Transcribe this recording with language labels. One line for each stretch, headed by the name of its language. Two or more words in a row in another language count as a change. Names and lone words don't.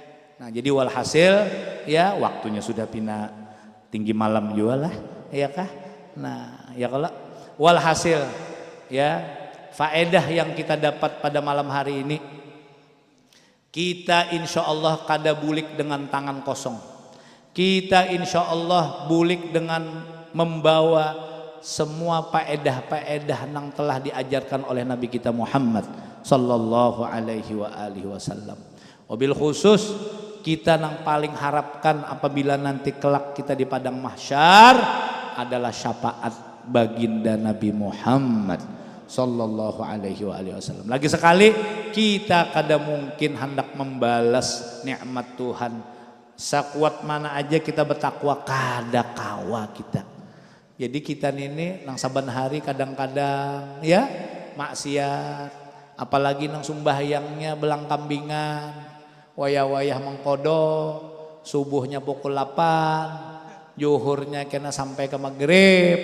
Banjar: Nah jadi walhasil ya waktunya sudah pina tinggi malam juga lah, ya kah? Nah ya kalau walhasil ya faedah yang kita dapat pada malam hari ini, kita
Arabic: insya Allah
Banjar: kada bulik dengan tangan kosong.
Indonesian: Kita
Arabic: insya Allah
Indonesian: bulik dengan membawa semua faedah-faedah yang telah diajarkan oleh Nabi kita Muhammad
Arabic: sallallahu alaihi wasallam. Wabil khusus
Indonesian: kita yang paling harapkan apabila nanti kelak kita di padang mahsyar adalah syafaat baginda Nabi Muhammad
Arabic: sallallahu alaihi wasallam.
Indonesian: Lagi sekali kita kada mungkin hendak membalas nikmat Tuhan.
Banjar: Sakuat mana aja kita bertakwa kada kawa kita. Jadi kita ini nang saban hari kadang-kadang ya maksiat, apalagi nang sumbahyangnya belang kambingan, wayah-wayah mengkodo, subuhnya pukul 8, zuhurnya kena sampai ke maghrib.